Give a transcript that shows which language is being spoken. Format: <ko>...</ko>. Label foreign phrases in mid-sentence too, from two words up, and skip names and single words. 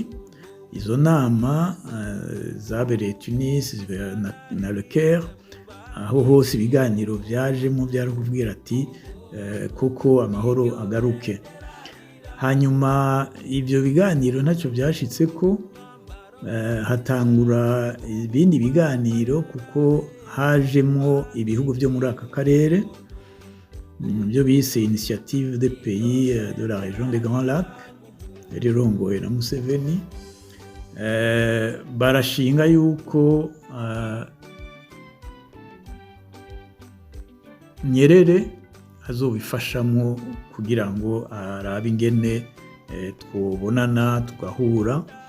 <rn>Izo nama zabereye Tunis na Le Caire, aho hose ibiganiro vyajemo byari kuvugira ati koko amahoro agaruke. Hanyuma ivyo biganiro ntacyo byashitse ko, hatangura ibindi biganiro kuko hajemo ibihugu byo muri aka karere byo bise Initiative des pays de la région des Grands Lacs, rirongoye na Museveni. barashinga yuko Nyerere azobifashamwo kugira ngo arabe ingene twobonana tugahura.</rn>